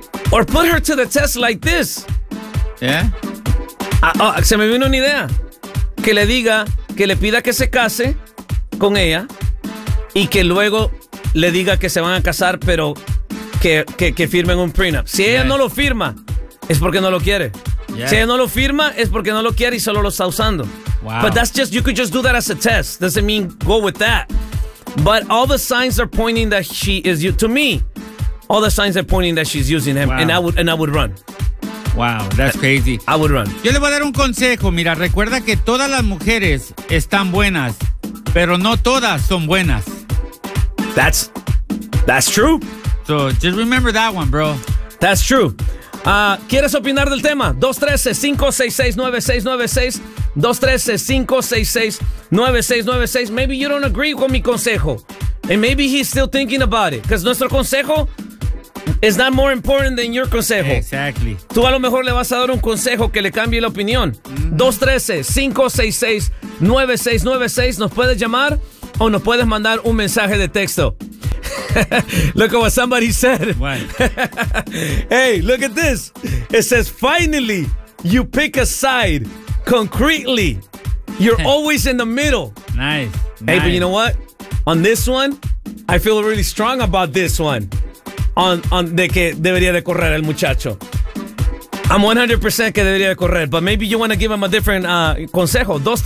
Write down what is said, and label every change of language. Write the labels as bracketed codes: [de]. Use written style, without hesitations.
[en] Or put her to the test like this. Yeah. [es] Se me vino una idea. Que le diga, que le pida que se case con ella y que luego le diga que se van a casar, pero que firmen un prenup. Si ella no lo firma, es porque no lo quiere. [en] Yeah. [es] Si ella no lo firma, es porque no lo quiere y solo lo está usando. [en] Wow. But that's just, you could just do that as a test. Doesn't mean go with that. But all the signs are pointing that she is, to me, all the signs are pointing that she's using him. Wow. And I would run. Wow, that's crazy. I would run. [es] Yo le voy a dar un consejo. Mira, recuerda que todas las mujeres están buenas, pero no todas son buenas. [en] That's true. So just remember that one, bro. That's true. [es] ¿Quieres opinar del tema? 213-566-9696. [en] 213-566-9696. Maybe you don't agree with [es] mi consejo. [en] And maybe he's still thinking about it. Because [es] nuestro consejo [en] is not more important than your consejo. Exactly. [es] Tú a lo mejor le vas a dar un consejo que le cambie la opinión. Mm-hmm. 213-566-9696. Nos puedes llamar o nos puedes mandar un mensaje de texto. [en] Look at what somebody said. What? Hey, look at this. It says, finally, you pick a side. Concretely, you're always in the middle. Nice. Hey, but you know what? On this one, I feel really strong about this one. [es] On de que debería de correr el muchacho. [en] I'm 100% [es] que debería de correr. [en] But maybe you want to give him a different consejo.